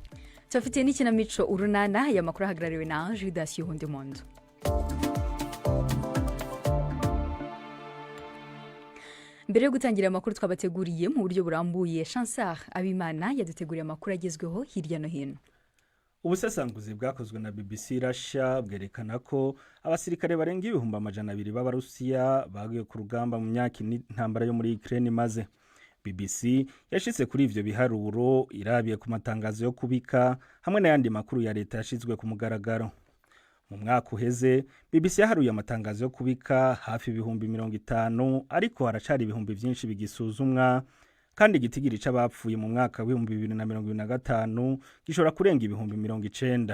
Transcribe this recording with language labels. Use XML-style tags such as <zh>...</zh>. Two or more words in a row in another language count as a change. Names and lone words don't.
<rw>Tufite n'ikinamico urunana ya makuru ahagarariwe na Judas Yihundemondo. Mbere yo gutangira amakuru twabateguriye mu buryo burambuye, Chancellor Abimana yaduteguriye amakuru agezweho hirya no hino. Ubusesanguzi bwakozwe na BBC Russia bwerekana ko abasirikare barenga 200,000 b'Abarusiya bagiye ku rugamba mu myaka intambara yo muri Ukraine maze.</rw> <rn>BBC yashitse kuri ivyo biharuro irabiye ku matangazo yo kubika hamwe n'ayandi makuru ya leta yashizwe ku mugaragaro. Mu mwaka uheze BBC yaharuye amatangazo yo kubika hafi 50,000 ariko haracari ibihumbi byinshi bigisuzumwa, kandi igitigiri c'abapfuye mu mwaka wa 2025 gishobora kurenga 90,000.</rn>